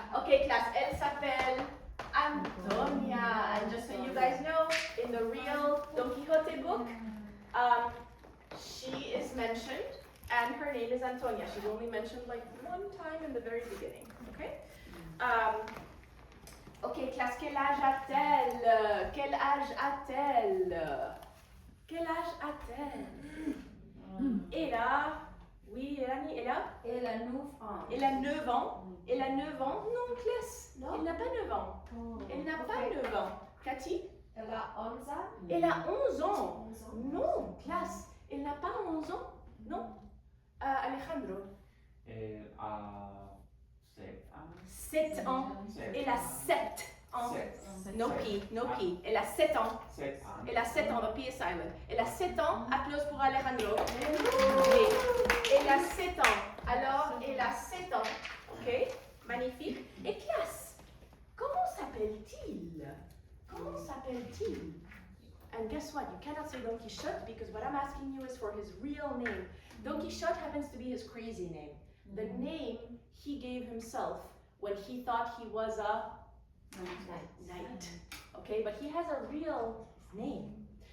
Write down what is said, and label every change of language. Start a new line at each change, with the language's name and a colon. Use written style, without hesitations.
French: Ok, classe, elle s'appelle Antonia.
English: And just so you guys know, in the real Don Quixote book, she is mentioned, and her name is Antonia. She's only mentioned like one time in the very beginning. Okay.
French: Ok, classe, quel âge a-t-elle? Quel âge a-t-elle? Quel âge a-t-elle? Elle a... Oui, Elani, elle a? Elle a 9 ans. Elle a 9 ans. Elle a 9 ans. Non, classe. Non? Elle n'a pas 9 ans. Elle n'a pas 9 ans. Cathy? Elle a 11 ans. Elle a 11 ans. 11 ans. Non, classe. Elle n'a pas 11 ans. Non. Alejandro? Elle a 7 ans. 7 ans. Elle a 7 ans.
English: No P, no P.
French: Elle a 7 ans. 7 ans. Elle a 7 ans,
English: the P is silent.
French: Elle a 7 ans, applause pour Alejandro. Et elle a 7 ans. Alors, elle a 7 ans. Ok, magnifique. Et classe, comment s'appelle-t-il? Comment s'appelle-t-il?
English: And guess what? You cannot say Don Quixote because what I'm asking you is for his real name. Don Quixote happens to be his crazy name. The name he gave himself when he thought he was a knight. Okay, but he has a real name.